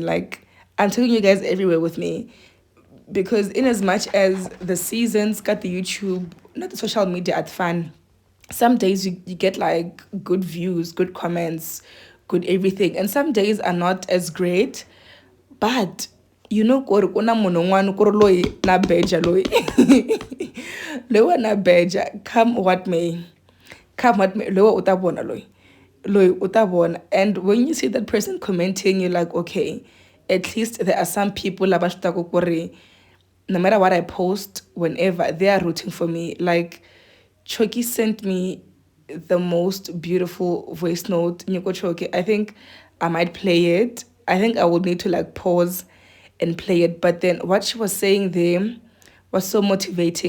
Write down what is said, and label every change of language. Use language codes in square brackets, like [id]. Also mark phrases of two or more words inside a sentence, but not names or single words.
[en] Like, I'm taking you guys everywhere with me, because in as much as the seasons got the YouTube, not the social media at fun, some days you get like good views, good comments, good everything, and some days are not as great. [ts] But kuna munhu un'wana ku ri loyi na beja loyi loyi na beja, [en] come what may, [ts] loyi uta vona loyi uta vona. [en] And when you see that person commenting, you're like, okay, at least there are some people [ts] lava swi tivaka ku ri [en] no matter what I post, whenever, they are rooting for me. Like, Choki sent me the most beautiful voice note. Nyoko Choki, I think I might play it. I think I would need to like pause and play it. But then what she was saying there was so motivating.